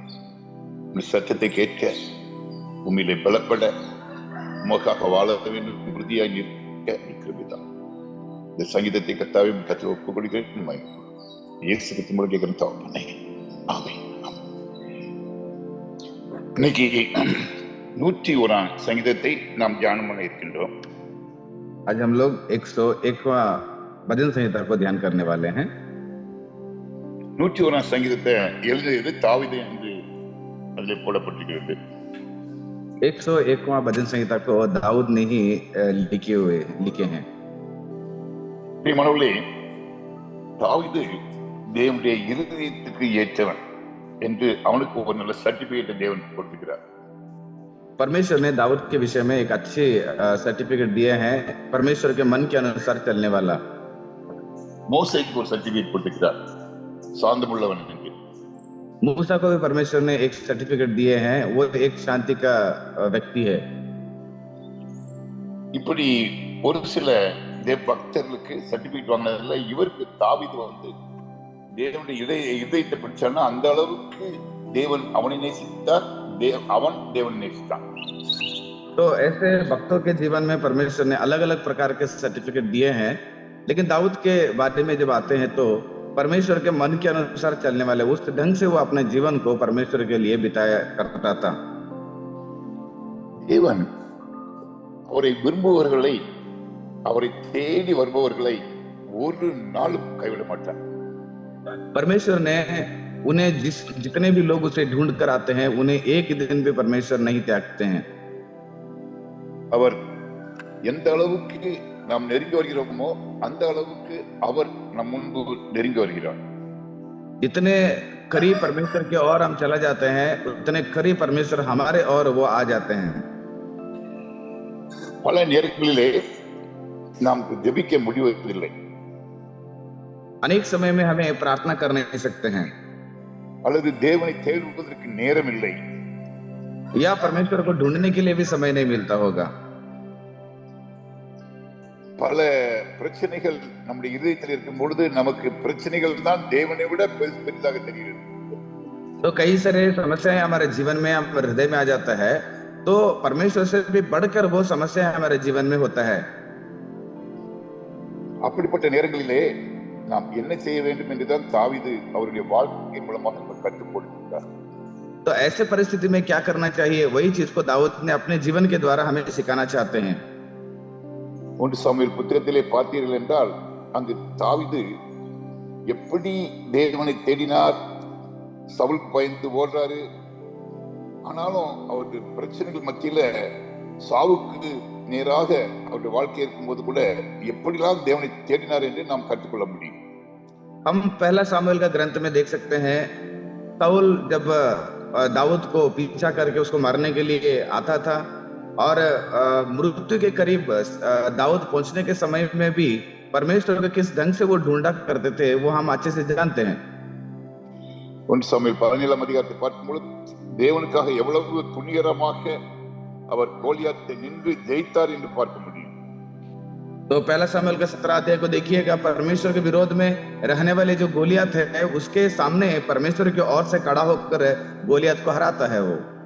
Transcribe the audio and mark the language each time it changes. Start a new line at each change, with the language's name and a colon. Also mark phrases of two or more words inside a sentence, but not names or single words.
Tamil: சத்தத்தை கேட்க உண்மையிலே பலப்பட உமக்காக வாழ வேண்டும் உறுதியாய் நிற்க கிருபைதான். இந்த சங்கீதத்தை கத்தாவே கற்று ஒப்புக் கொடுக்கிறேன். இயேசு கிறிஸ்து மூலம் கேட்கிறேன் தகப்பனே, ஆமென். இன்னைக்கு 101 சங்கீதத்தை நாம் தியானம் பண்ண இருக்கின்றோம்.
Hindi: आज हम लोग 101वां भजन संहिता को ध्यान करने वाले हैं.
Tamil: 101 சங்கீதத்தை எழுதியது தாவீது என்று அதில் போடப்பட்டிருக்கிறது.
Hindi: 101वां भजन संहिता को दाऊद ने ही लिखे हैं.
Tamil: பிரியமானவர்களே, தாவீது தேவனுடைய இருதயத்துக்கு ஏற்றவன் என்று அவனுக்கு ஒரு நல்ல சர்டிபிகேட் தேவன் கொடுத்திருக்கிறார்.
Hindi: परमेश्वर ने दाऊद के विषय में एक अच्छी सर्टिफिकेट दिए हैं, परमेश्वर के मन के अनुसार चलने वाला.
Tamil: மோசேக்கு ஒரு சர்டிபிகேட் கொடுத்திருக்கிறார், சாந்தமுள்ளவன் என்று.
Hindi: मूसा को भी परमेश्वर ने एक सर्टिफिकेट दिए हैं, वो एक शांति का व्यक्ति है.
Tamil: இப்படி ஒரு சில தேவ பக்தர்களுக்கு சர்டிபிகேட் வாங்கினதுல இவருக்கு தாவீது வந்து தேவனுடைய இதயத்தை பிடிச்சான்னா அந்த அளவுக்கு தேவன் அவனை நேசித்தார், அவன் தேவனை நேசித்தான்.
Hindi: तो ऐसे भक्तों के जीवन में परमेश्वर ने अलग अलग प्रकार के सर्टिफिकेट दिए हैं, लेकिन दाऊद के बारे में जब आते हैं तो परमेश्वर के मन के अनुसार चलने वाले, उस ढंग से वो अपने जीवन को परमेश्वर के लिए बिताया करता था.
Tamil: தேவன் அவரை விரும்புபவர்களை, அவரை தேடி வருபவர்களை ஒரு நாளும் கைவிட மாட்டார்.
Hindi: परमेश्वर ने उन्हें जितने भी लोग उसे ढूंढ कर आते हैं उन्हें एक दिन भी परमेश्वर नहीं त्यागते हैं.
Tamil: அவர் எந்த அளவுக்கு நாம் நெருங்கி வருகிறோமோ அந்த அளவுக்கு அவர் நம் முன்பு நெருங்கி வருகிறார்.
Hindi: जितने करीब परमेश्वर के और हम चला जाते हैं उतने करीब परमेश्वर हमारे और वो आ जाते हैं.
Tamil: பல நேரங்களிலே நாம் ஜெபிக்க முடிவதில்லை,
Hindi: अनेक समय में हमें प्रार्थना कर नहीं सकते हैं,
Tamil: அல்லது தேவனை தேடுவதற்கு நேரம் இல்லை,
Hindi: या परमेश्वर को ढूंढने के लिए भी समय नहीं मिलता होगा.
Tamil: பல பிரச்சனைகள் நம்முடைய இதயத்தில் இருக்கும் பொழுது நமக்கு பிரச்சனைகள் தான் தேவனை விட பெரிதாக தெரிகிறது.
Hindi: तो कई सारे समस्याएं हमारे जीवन में, हमारे हृदय में आ जाता है, तो परमेश्वर से भी बढ़कर वो समस्या हमारे जीवन में होता है.
Tamil: அப்படிப்பட்ட நேரங்களிலே நாம் என்ன செய்ய வேண்டும் என்றுதான் தாவீது அவருடைய வாழ்க்கை மூலமாக கற்றுக் கொடுத்திருக்கிறார்.
Hindi: तो ऐसे परिस्थिति में क्या करना चाहिए, वही चीज को दाऊद ने अपने जीवन के द्वारा हमें सिखाना चाहते हैं.
Tamil: 1 சாமுவேல் புத்தகத்திலே பார்த்தீர்கள் என்றால் அங்கு தாவீது எப்படி தேவனை தேடினார், சவுல் பயந்து ஓடுறாரு, ஆனாலும் அவருடைய பிரச்சனைகள் மத்தியில சாவுக்கு நேராக அவருடைய வாழ்க்கை இருக்கும்போது கூட எப்படிலாம் தேவனை தேடினார் என்று நாம் கற்றுக்கொள்ள முடியும்.
Hindi: हम पहला सामुएल का ग्रंथ में देख सकते हैं, साउल जब दाऊद को पीछा करके उसको मारने के लिए आता था और मृत्यु के करीब दाऊद पहुंचने के समय में भी परमेश्वर को किस ढंग से वो ढूंढा करते थे वो हम अच्छे से जानते हैं.
Tamil: 1 சாமுவேல் 17 அதிகாரத்தை பார்க்கும்போது தேவனுக்காக எவ்வளவு துணிகரமாக அவர் கோலியாத்தை நின்று ஜெயித்தார் என்று பார்க்க முடியும்.
Hindi: तो पहला सामुएल का 17 अध्याय को देखिएगा, परमेश्वर के विरोध में रहने वाले जो गोलियत है उसके सामने परमेश्वर की ओर से खड़ा होकर गोलियत को हराता है वो.